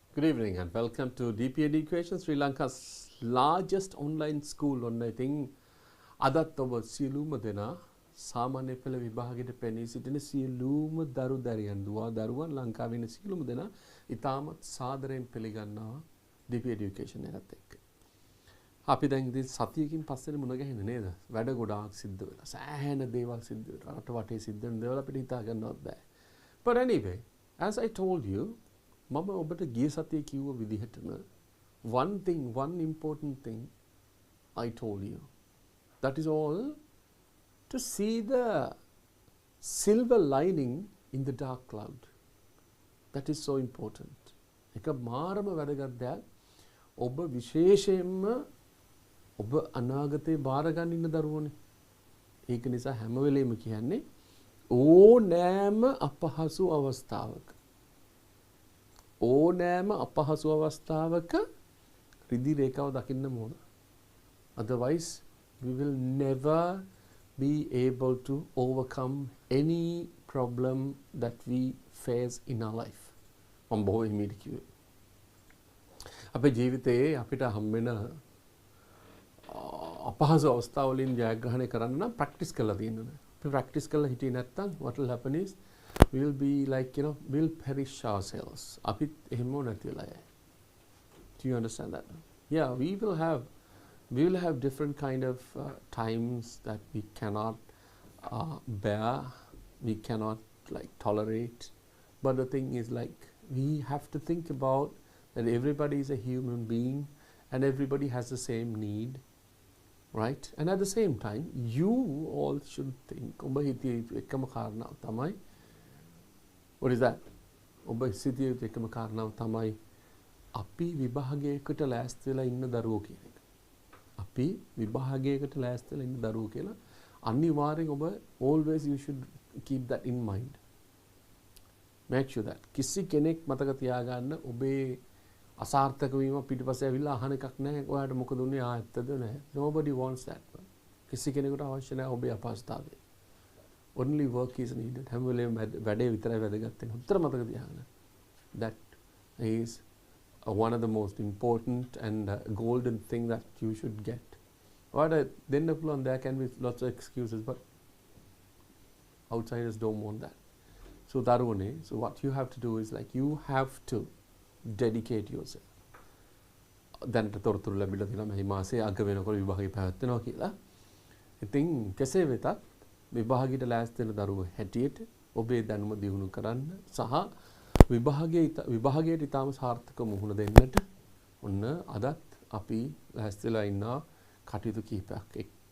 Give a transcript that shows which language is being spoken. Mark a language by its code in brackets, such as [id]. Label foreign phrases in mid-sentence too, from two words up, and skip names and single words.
[en] evening and welcome to DP Education, Sri Lanka's largest online school. [si] ඔන්න ඉතින් අදත් ඔබ සියලුම දෙනා සාමාන්‍ය පෙළ විභාගයට පෙනී සිටින සියලුම දරුවන් ලංකාවේ ඉන්න සියලුම දෙනා ඉතාමත් සාදරයෙන් පිළිගන්නවා DP Education එකත් එක්ක. අපි දැන් ඉතින් සතියකින් පස්සේ මුණ ගැහෙන්නේ නේද? වැඩ ගොඩාක් සිද්ධ වෙලා. සෑහෙන දේවල් සිද්ධ වෙලා. රට වටේ සිද්ධ වෙන දේවල් අපිට හිතා ගන්නවත් බෑ. [en] But anyway, as I told you, [si] මම ඔබට ගිය සතියේ කිව්ව විදිහටම [en] one important thing I told you. That is all, to see the silver lining in the dark cloud. That is so important. [si] එක මාරම වැදගත් දෙයක්. ඔබ විශේෂයෙන්ම ඔබ අනාගතේ බාර ගන්න ඉන්න දරුවෝනේ. ඒක නිසා හැම වෙලෙම කියන්නේ ඕනෑම අපහසු අවස්ථාවක රිදි රේඛාව දකින්න ඕන. [en] Otherwise we will never be able to overcome any problem that we face in our life. [si] මම බොහෝ හිමීට කිව්වේ. අපේ ජීවිතයේ අපිට හම්බෙන අපහසු අවස්ථාවලින් ජයග්‍රහණය කරන්න නම් ප්‍රැක්ටිස් කරලා තියෙන්න ඕනේ. අපි ප්‍රැක්ටිස් කරලා හිටියේ නැත්නම් [en] what will happen is we'll be like, we'll perish ourselves. [si] අපිත් එහෙම නැති වෙලා යයි. [en] Do you understand that? Yeah, we will have different kind of times that we cannot bear, we cannot tolerate. But the thing is we have to think about that everybody is a human being and everybody has the same need, right? And at the same time, you all should think, [si] ඔබ හිතිය යුතු එකම කාරණාව තමයි, [en] what is that? [si] ඔබ හිතිය යුතු එකම කාරණාව තමයි අපි විභාගයකට ලෑස්ති වෙලා ඉන්න දරුවෝ කියන එක. අපි විභාගයකට ලෑස්ති වෙලා ඉන්න දරුවෝ කියලා අනිවාර්යෙන් ඔබ [en] always you should keep that in mind. Make sure that [si] කිසි කෙනෙක් මතක තියාගන්න ඔබේ අසාර්ථක වීම පිටිපස්සේ ඇවිල්ලා අහන එකක් නැහැ. ඔයාලට මොකද උනේ? ඇත්තද නැහැ. [en] Nobody wants that. [si] කිසි කෙනෙකුට අවශ්‍ය නැහැ ඔබේ අපහසුතාවය. [en] Only work is needed. [si] හැම වෙලේම වැඩේ විතරයි වැදගත් වෙන්නේ. උත්තර මතක තියාගන්න. [en] That is one of the most important and golden thing that you should get. Then there can be lots of excuses, but outsiders don't want that. So Darune, so what you have to do is you have to dedicate yourself. [si] දැනට තොරතුරු ලැබිලා තියෙනවා මේ මාසේ අග වෙනකොට විභාගය පැවැත්වෙනවා කියලා. ඉතින් කෙසේ වෙතත් විභාගයට ලෑස්ති වෙන දරුවෝ හැටියට ඔබේ දැනුම දියුණු කරන්න සහ විභාගයට ඉතාම සාර්ථක මුහුණ දෙන්නට ඔන්න අදත් අපි ලෑස්තිලා ඉන්න කටයුතු කිහිපයක් එක්ක.